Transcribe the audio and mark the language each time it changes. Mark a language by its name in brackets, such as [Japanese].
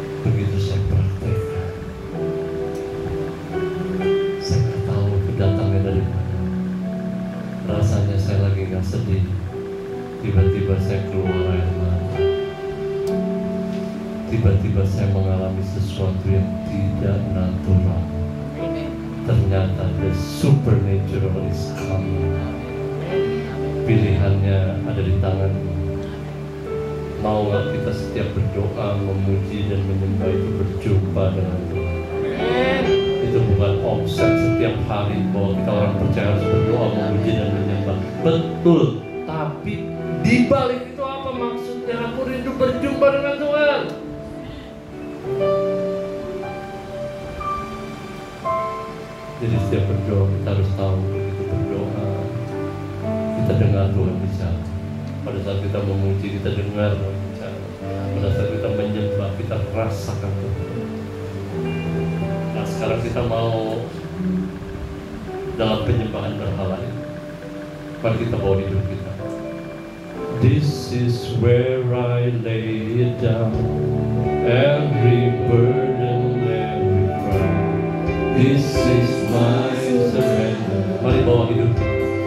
[Indonesian] Begitu saya praktekkan, saya nggak tahu kedatangnya dari mana. Rasanya saya lagi nggak sedih, tiba-tiba saya keluar air mata. Tiba-tiba saya mengalami sesuatu yang tidak natural. Ternyata [English] the supernatural is coming. [Indonesian] Pilihannya ada di tanganmu. Mau nggak kita setiap berdoa, memuji dan menyembah itu berjumpa dengan Tuhan. Itu bukan omset setiap hari bahwa kita orang percaya harus berdoa, memuji dan menyembah. Betul, tapi di balik itu apa maksudnya? Aku rindu berjumpa dengan Tuhan. Jadi setiap berdoa kita harus tahu, begitu berdoa kita dengar Tuhan bicara. Pada saat kita memuji, kita dengar Tuhan bicara. Pada saat kita menyembah, kita rasakan Tuhan. Nah sekarang kita mau dalam penyembahan berhala ini. Mari kita bawa di hidup kita. [English] This is where I lay it down, every burden, every crown. This is my surrender. [Indonesian] Mari bawa hidup kita.